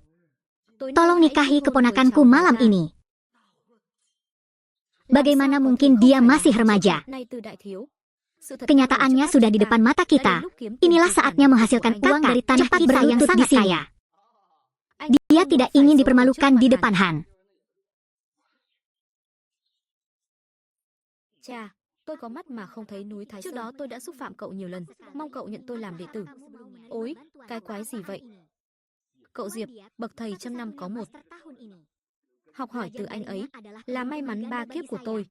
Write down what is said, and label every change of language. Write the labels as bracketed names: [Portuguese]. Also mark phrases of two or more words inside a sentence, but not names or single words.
[Indonesian] Tolong nikahi keponakanku malam ini. Bagaimana mungkin dia masih remaja? Kenyataannya sudah di depan mata kita. Inilah saatnya menghasilkan uang dari tanah kita yang sangat kaya. Dia tidak ingin dipermalukan di depan Han. [Vietnamese] Cha, tôi có mắt mà không thấy núi Thái Sơn. Trước đó tôi đã xúc phạm cậu nhiều lần, mong cậu nhận tôi làm đệ tử. Ôi, cái quái gì vậy? Cậu Diệp, bậc thầy trăm năm có một. Học hỏi từ anh ấy là may mắn 3 kiếp của tôi.